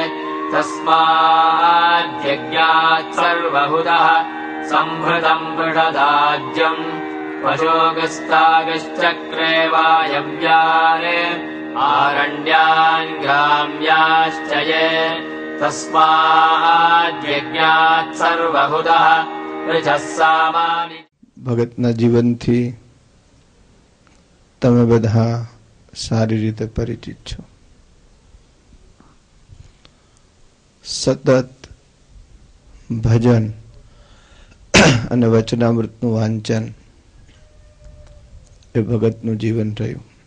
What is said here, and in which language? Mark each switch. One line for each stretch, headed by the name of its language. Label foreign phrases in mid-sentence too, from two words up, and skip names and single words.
Sanskrit: तस्माद्यज्ञात् सर्वहुतः सम्भृतम् पृषदाज्यम् पशोगस्तागश्चक्रे वायव्यारे आरण्यान् ग्राम्याश्च ये तस्माद्यज्ञात् सर्वहुतः ऋचः सामानि.
Gujarati: ભગતના જીવનથી તમે બધા સારી રીતે પરિચિત છો. સતત ભજન અને વચનામૃતનું વાંચન એ ભગતનું જીવન રહ્યું.